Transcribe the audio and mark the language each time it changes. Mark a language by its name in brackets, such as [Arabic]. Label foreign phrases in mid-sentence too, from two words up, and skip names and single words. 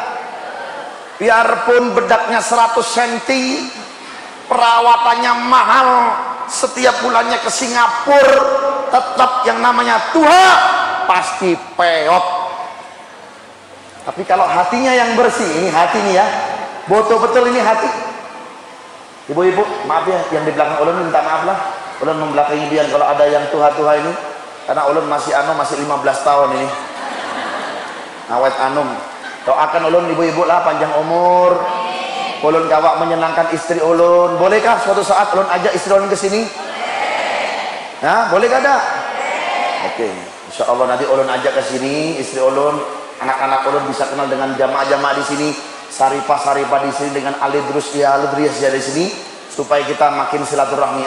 [Indonesian] Biarpun bedaknya 100 cm, perawatannya mahal, setiap bulannya ke Singapura, tetap yang namanya tua pasti peot. Tapi kalau hatinya yang bersih, ini hati nih ya, betul-betul ini hati. Ibu-ibu, maaf ya, yang di belakang ulun minta maaf lah. Ulun membelakangi biar kalau ada yang tua-tua ini, karena ulun masih 15 tahun ini. Awet anum. Doakan ulun ibu-ibu lah panjang umur. Ulun kawak menyenangkan istri ulun. Bolehkah suatu saat ulun ajak istri ulun ke sini? Nah, boleh kada? Oke, [Arabic] إن شاء الله [Indonesian] nanti ulun ajak ke sini istri ulun, anak-anak ulun bisa kenal dengan jamaah-jamaah di sini, saripah-saripah di sini, dengan alidrus ya alidriyas ya di sini, supaya kita makin silaturahmi.